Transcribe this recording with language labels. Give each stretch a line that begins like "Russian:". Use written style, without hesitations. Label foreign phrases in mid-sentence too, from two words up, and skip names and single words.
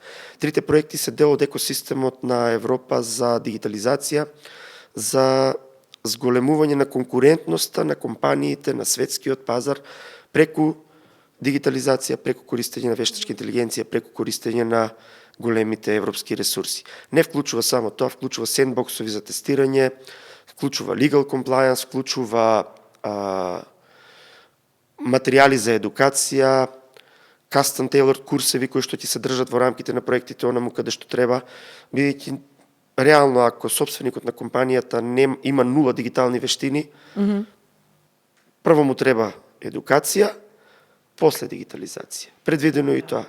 Macedonian: Трите проекти се дел од екосистемот на Европа за дигитализација, за зголемување на конкурентноста на компаниите на светскиот пазар преку дигитализација, преку користење на вештачка интелигенција, преку користење на големите европски ресурси. Не вклучува само тоа, вклучува сендбоксови за тестирање, вклучува
English: legal compliance,
Macedonian: вклучува материјали за едукација,
English: custom tailored
Macedonian: курсеви кои што ќе се држат во рамките на проектите онаму каде што треба, бидејќи реално ако сопственикот на компанијата има нула дигитални вештини, прво му треба едукација, после дигитализација. Предвидено и тоа.